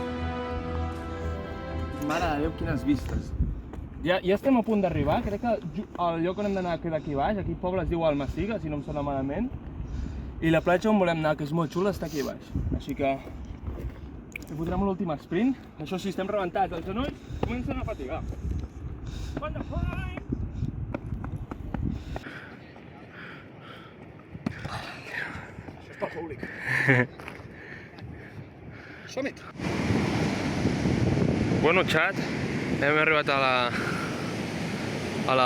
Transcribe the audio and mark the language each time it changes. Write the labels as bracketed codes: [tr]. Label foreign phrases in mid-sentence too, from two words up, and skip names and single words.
[ca] Mare de Déu, quines vistes. Ja estem a punt d'arribar. Crec que el lloc on hem d'anar queda aquí baix. Aquí el poble es diu Almaciga, si no em sona malament. I la platja on volem anar, que és molt xula, està aquí baix. Així que hi fotrem l'últim sprint. Això sí, estem rebentats. Els genolls comencen a fatigar. [en] What the fuck? [ca] Això és pel públic. Som-hi! Bueno, xat, hem arribat a la...